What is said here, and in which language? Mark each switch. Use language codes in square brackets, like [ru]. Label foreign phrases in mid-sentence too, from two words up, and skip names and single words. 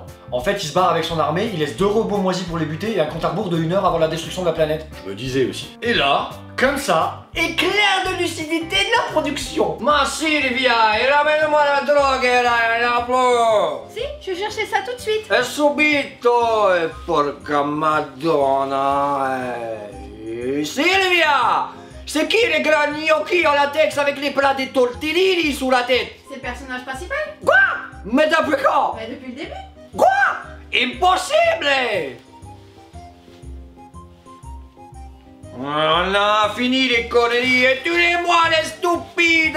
[fr] En fait, il se barre avec son armée, il laisse 2 robots moisis pour les buter et un compte à rebours de 1 heure avant la destruction de la planète. Je me disais aussi. Et là, comme ça, éclair de lucidité de la production. Ma Silvia, et ramène-moi la drogue là, Si, je vais chercher ça tout de suite. [it] E subito, e porca madonna. [fr] Silvia! C'est qui les grands gnocchi en latex avec les plats des tortellini sous la tête? C'est le personnage principal? Quoi? Mais depuis quand? Bah depuis le début. Quoi? Impossible! On a fini les conneries et tous les mois les stupido!